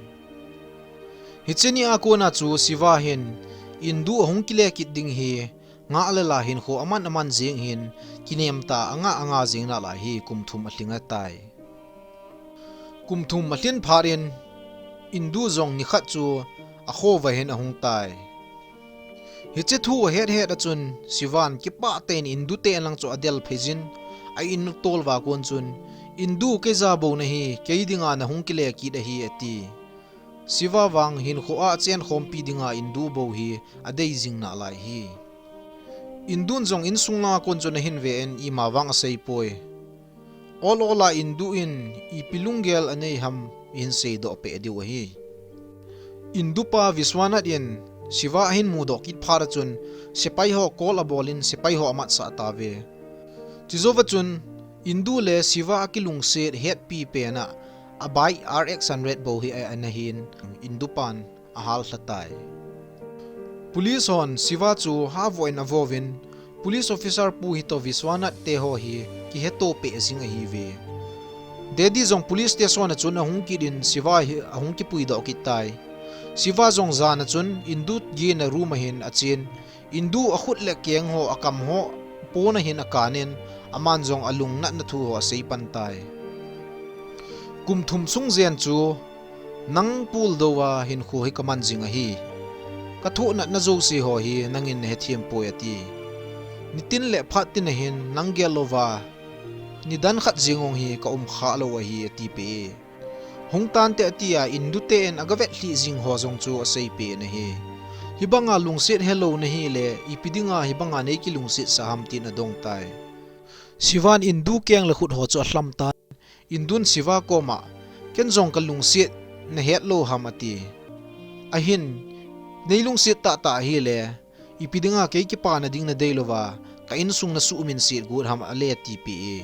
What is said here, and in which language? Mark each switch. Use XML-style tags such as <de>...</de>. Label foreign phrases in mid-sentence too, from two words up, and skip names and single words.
<tcz>hicheni akona chu siwa hin indu hong kile kit ding hi nga alela hin kho aman jing hin kinem ta anga jing na la hi kumthum atlinga tai kumthum mahlin pharin indu jong ni khat chu a kho wa hin a hung tai hiche thu het achun siwan ki pa ten indu te lang chu adel phejin ai in tol wa kon chun indu ke za bo na hi keidinga na hung kile ki da hi ati siwa wang hin kho a chen khom pi dinga indu bo hi adei jing na lai hi indun jong in sunga kon chun hin ve en i ma wang sei poi olola indu in i pilungel anei ham in sei do pe diu hi indu pa viswanat in siwa hin mu do kit phara chun sepai ho kol abolin sepai ho amat sa ta ve tizowa chun indu le siwa akilung se het pi pe na abai rx 100 bo hi anahin indupan ahal thatai police hon siwa chu ha voin avovin</tcz> <en>police officer</en> <tcz>pu hi to viswanat te ho hi ki heto pe zinga hi ve dedi jong</tcz> <en>police station</en> <tcz>chun a hung ki din siwa hi a hung ki pui do ki tai siwa jong zana chun indu gi na room hin achin indu a khut le keng ho akam ho pona hin akanin aman jong alung na thu ho sei pan tai kumthum sung zen chu nang pul dowa hin khu hi kaman jinga hi kathu na zo si ho hi nangin he thiam poeti nitin le phatin hin nangelova nidan khat jingong hi ka kha lo hi ati pe hongtan te atia indute en agavet hli jing ho jong chu asei pe na hi hibanga lungset hello na hi le ipidinga hibanga nei ki lungset saham tin adong tai siwan indu keng le khut ho chu hlam ta indun siwa koma kenjong kalung sit na het lo hamati ahin neilung sit ta hi le ipidinga ke ki pa na ding na deilova ka insung na suumin sit gut ham ale tpe</tcz>